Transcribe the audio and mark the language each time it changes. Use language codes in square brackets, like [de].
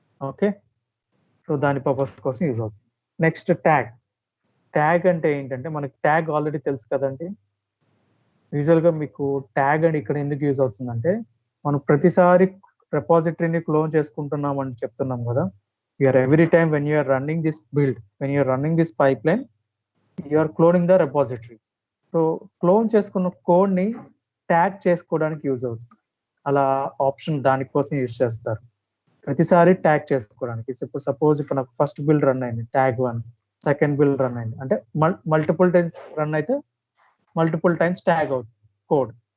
[te] Okay, so దాని purpose కోసం use అవుతుంది. నెక్స్ట్ ట్యాగ్ అంటే ఏంటంటే, మనకి ట్యాగ్ ఆల్రెడీ తెలుసు కదండి. యూజువల్గా మీకు ట్యాగ్ అని ఇక్కడ ఎందుకు యూజ్ అవుతుందంటే, మనం ప్రతిసారి రెపాజిటరీని క్లోన్ చేసుకుంటున్నాం అని చెప్తున్నాం కదా. [en] every time when you are running this build, when you are running this pipeline, you are cloning the repository. [te] So clone చేసుకున్న కోడ్ ని ట్యాగ్ చేసుకోవడానికి యూజ్ అవుతుంది. అలా ఆప్షన్ దానికోసం యూజ్ చేస్తారు, ప్రతిసారి ట్యాగ్ చేసుకోవడానికి. సపోజ్ ఇప్పుడు నాకు ఫస్ట్ బిల్డ్ రన్ అయింది, ట్యాగ్ 1, సెకండ్ బిల్డ్ రన్ అయింది అంటే మల్టిపుల్ టైమ్స్ రన్ అయితే మల్టిపుల్ టైమ్స్ ట్యాగ్ అవుతుంది కోడ్.